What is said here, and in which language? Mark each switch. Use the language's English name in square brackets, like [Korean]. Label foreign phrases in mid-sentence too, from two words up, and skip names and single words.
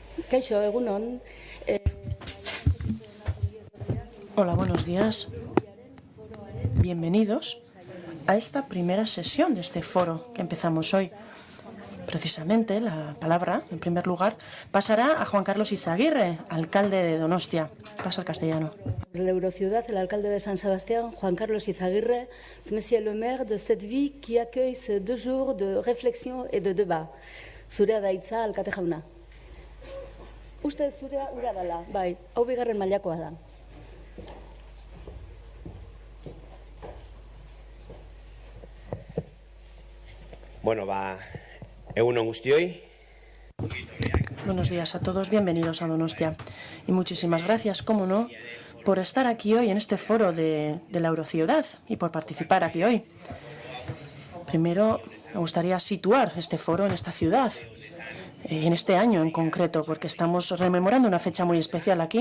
[Basque] Kaixo, egunon. [Spanish] Hola, buenos días. Bienvenidos a esta primera sesión de este foro que empezamos hoy. Precisamente la palabra, en primer lugar, pasará a Juan Carlos Izaguirre, alcalde de Donostia. Pasa al castellano. La Eurociudad, el alcalde de San Sebastián, Juan Carlos Izaguirre, es [French] monsieur le maire de cette ville qui accueille ces 2 jours de réflexion et de débat. [Basque] Zurea da hitza, alkate jauna. Uste zurea ura dela, bai, hau bigarren mailakoa da. Bueno, egunon guztioi. [Spanish] Buenos días a todos, bienvenidos a Donostia. Y muchísimas gracias, cómo no, por estar aquí hoy en este foro de la Eurociudad y por participar aquí hoy. Primero, me gustaría situar este foro en esta ciudad, en este año en concreto, porque estamos rememorando una fecha muy especial aquí.